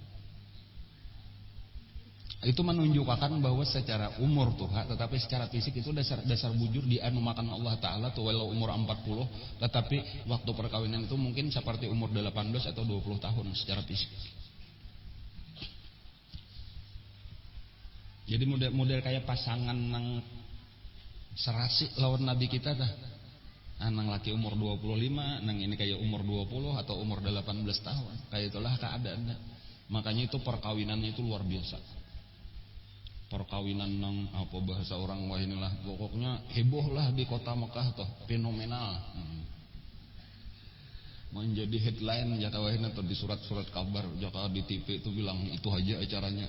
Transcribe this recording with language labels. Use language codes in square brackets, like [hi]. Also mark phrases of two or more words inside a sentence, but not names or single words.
[bjn] Itu menunjukkan bahwa secara umur tuh, tetapi secara fisik itu dasar bujur dianu makan Allah Ta'ala tuh walau umur 40, tetapi waktu perkawinan itu mungkin seperti umur 18 atau 20 tahun secara fisik. Jadi model kayak pasangan nang serasi lawan Nabi kita dah. Nang laki umur 25, nang ini kayak umur 20 atau umur 18 tahun. Kayak itulah keadaannya. Makanya itu perkawinannya itu luar biasa. Perkawinan nang apa bahasa orang wah inilah pokoknya heboh lah di kota Mekah toh, fenomenal. Menjadi headline jaka wahina atau di surat-surat kabar jaka di TV itu bilang itu aja acaranya.